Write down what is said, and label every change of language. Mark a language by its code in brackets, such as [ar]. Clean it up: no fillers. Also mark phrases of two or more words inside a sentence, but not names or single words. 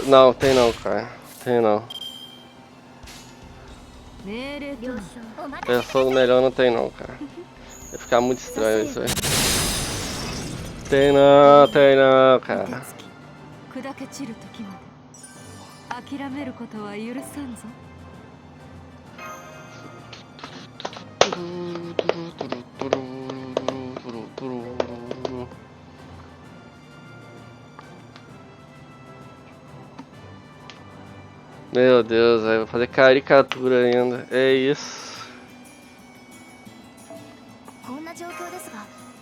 [pt] Não, tem não, cara. Tem não. Pensando melhor, não tem não, cara. Vai ficar muito estranho isso aí. Tem não, cara. [ja] 砕け散る時まで諦めることは許さんぞ。 [pt] Meu Deus, vai fazer caricatura ainda. É isso. [ja] こんな状況ですが、